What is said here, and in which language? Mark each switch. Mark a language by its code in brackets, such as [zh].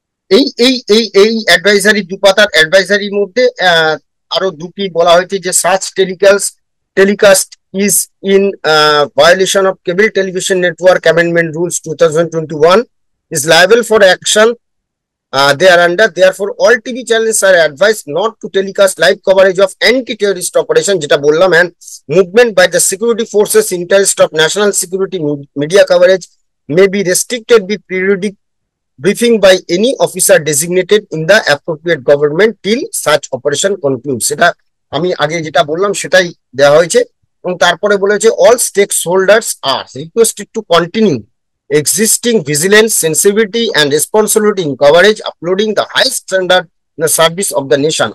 [bn] এই এই এই এই অ্যাডভাইজারি, দুপাতার অ্যাডভাইজারির মধ্যে আরো দুটি বলা হয়েছে যে [en] Such telecast is in violation of Cable Television Network Amendment Rules 2021 is liable for action thereunder. Therefore, all TV channels are advised not to telecast live coverage of anti-terrorist operation, [bn] যেটা বললাম, [en] and movement by the security forces interest of national security. Media coverage may be restricted with periodic briefing by any officer designated in the appropriate government till such operation concludes। [bn] সেটা আমি আগে যেটা বললাম সেটাই দেওয়া হয়েছে। এবং তারপরে বলেছে [en] all stakeholders are requested to continue existing vigilance, sensitivity and responsibility in coverage, uploading the high standard in the service of the nation।